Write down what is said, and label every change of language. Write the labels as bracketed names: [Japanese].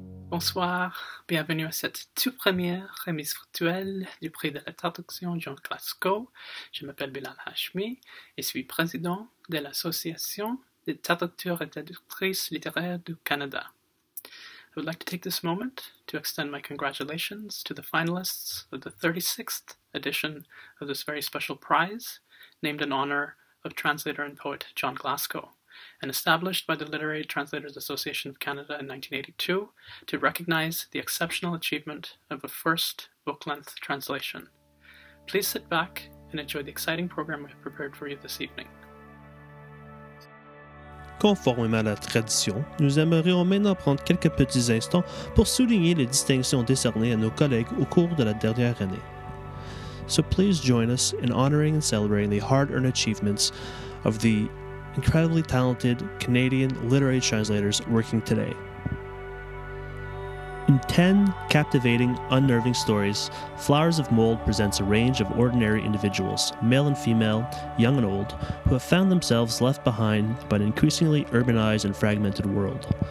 [French] Bonsoir, bienvenue à cette toute première remise virtuelle du prix de la traduction John Glasgow. Je m'appelle Bilal Hashmi et suis président de l'Association des traducteurs et traductrices littéraires du Canada. [English] I would like to take this moment to extend my congratulations to the finalists of the 36th edition of this very special prize, named in honor of translator and poet John Glasgow, and established by the Literary Translators Association of Canada in 1982 to recognize the exceptional achievement of a first book-length translation. Please sit back and enjoy the exciting program we have prepared for you this evening. [French] Conformément à la tradition, nous aimerions maintenant prendre quelques petits instants pour souligner les distinctions décernées à nos collègues au cours de la dernière année. [English] So please join us in honoring and celebrating the hard-earned achievements of the incredibly talented Canadian literary translators working today. In 10 captivating, unnerving stories, Flowers of Mold presents a range of ordinary individuals, male and female, young and old, who have found themselves left behind by an increasingly urbanized and fragmented world.